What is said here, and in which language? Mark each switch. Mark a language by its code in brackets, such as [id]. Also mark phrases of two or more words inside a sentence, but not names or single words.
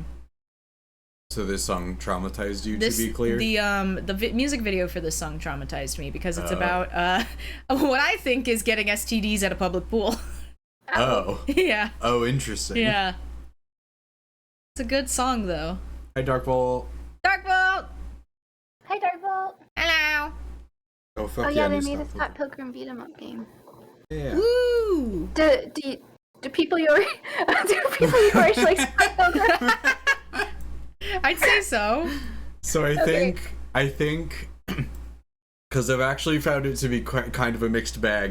[en] So this song traumatized you, This, to be clear? The music video for this song traumatized me because it's about what I think is getting STDs at a public pool. Oh. Yeah. Oh, interesting. Yeah. It's a good song though. Hi, Darkbolt. Darkbolt! Hi, Darkbolt. Hello! Oh, fuck Oh yeah, yeah, they I made a missed Scott Pilgrim beat 'em up game. that. Yeah. Woo! Do people your age like Scott Pilgrim? I'd say so. So I think, because I've actually found it to be kind of a mixed bag.